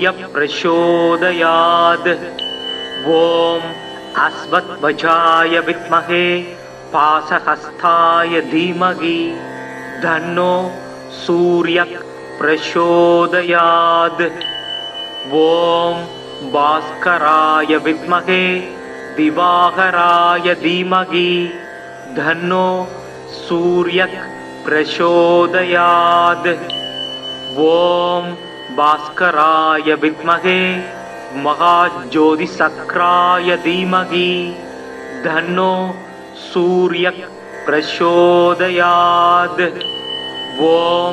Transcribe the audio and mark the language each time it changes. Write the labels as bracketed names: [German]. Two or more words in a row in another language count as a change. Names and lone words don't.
[Sanskrit] प्रचोदयात् ॐ अश्वध्वजाय विद्महे पाशहस्ताय धीमहि तन्नो सूर्य प्रचोदयात् ॐ भास्कराय विद्महे दिवाकराय धीमहि धन्नो सूर्यः प्रचोदयात् ओम भास्कराय विद्महे महाज्योतिषक्राय धीमहि धन्नो सूर्यः प्रचोदयात् ओम